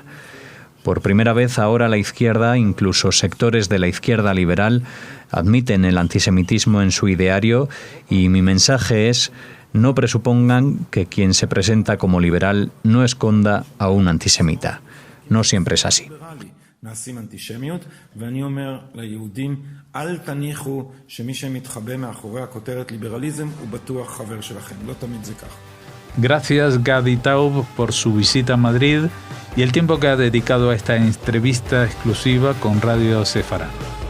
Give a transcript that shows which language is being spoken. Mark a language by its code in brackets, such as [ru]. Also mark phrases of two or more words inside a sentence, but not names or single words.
[es] Por primera vez ahora la izquierda, incluso sectores de la izquierda liberal, admiten el antisemitismo en su ideario y mi mensaje es: no presupongan que quien se presenta como liberal no esconda a un antisemita. No siempre es así. [he] נעשים אנטישמיות, ואני אומר ליהודים, אל תניחו שמי שמתחבא מאחורי הכותרת ליברליזם הוא בטוח חבר שלכם. לא תמיד זה כך. [es] Gracias Gadi Taub por su visita a Madrid y el tiempo que ha dedicado a esta entrevista exclusiva con Radio Sefarad.